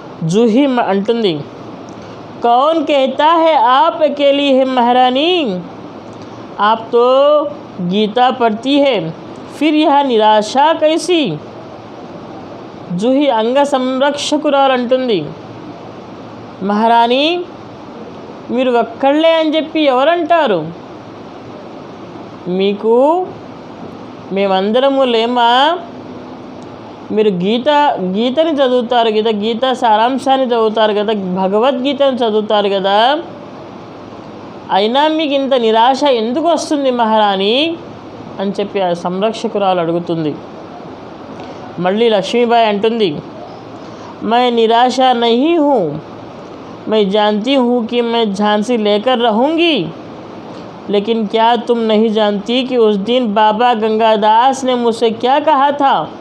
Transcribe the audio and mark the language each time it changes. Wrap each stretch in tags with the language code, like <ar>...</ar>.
<hi>జూహీ</hi> <te>అంటుంది,</te> <hi>कौन कहता है आप अकेली है महारानी? आप तो गीता पढ़ती है, फिर यह निराशा कैसी?</hi> <te>జూహీ అంగ సంరక్షకురాలు అంటుంది, మహారాణి మీరు ఒక్కళ్ళే అని చెప్పి ఎవరంటారు? మీకు మేమందరము లేమా? మీరు గీతని చదువుతారు కదా, గీత సారాంశాన్ని చదువుతారు కదా, భగవద్గీతను చదువుతారు కదా, అయినా మీకు ఇంత నిరాశ ఎందుకు వస్తుంది మహారాణి అని చెప్పి ఆ సంరక్షకురాలు అడుగుతుంది. మళ్ళీ లక్ష్మీబాయి అంటుంది,</te> <hi>मैं निराशा नहीं हूँ, मैं जानती हूँ कि मैं झांसी लेकर रहूँगी, लेकिन क्या तुम नहीं जानती कि उस दिन बाबा गंगादास ने मुझसे क्या कहा था?</hi>